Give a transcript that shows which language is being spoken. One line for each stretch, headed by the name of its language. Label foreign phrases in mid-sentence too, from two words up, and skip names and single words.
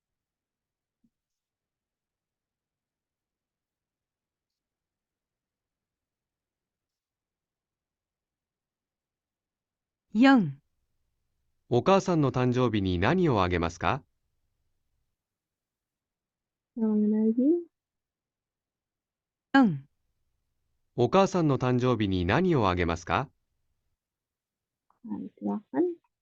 Japanese: 4、お母さんの誕生日に何をあげますか？
Indonesian: Saya ulangi lagi.
Japanese: 4、お母さんの誕生日に何をあげますか？
Indonesian: Hai, silakan.